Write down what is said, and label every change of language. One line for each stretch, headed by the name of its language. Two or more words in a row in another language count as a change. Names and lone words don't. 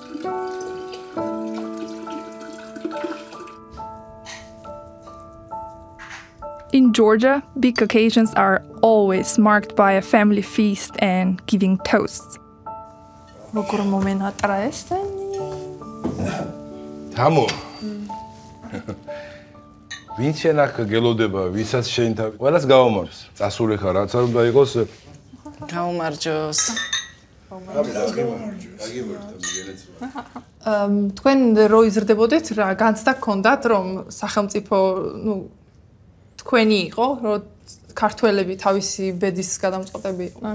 English: In Georgia, big occasions are always marked by a family feast and giving toasts. Tamu.
Georgian: Ვინ შენ აქ გელოდება, ვისაც შენ თავი ყველას გაუმარჯოს. წასული ხარ, რაც არ უნდა იყოს. გაუმარჯოს. თქვენ რო იზრდებოდეთ, რა განცდა გქონდათ, რომ სახელმწიფო, თქვენი იყო, რომ ქართველები თავისი ბედის გადამწყვეტები იყვნენ?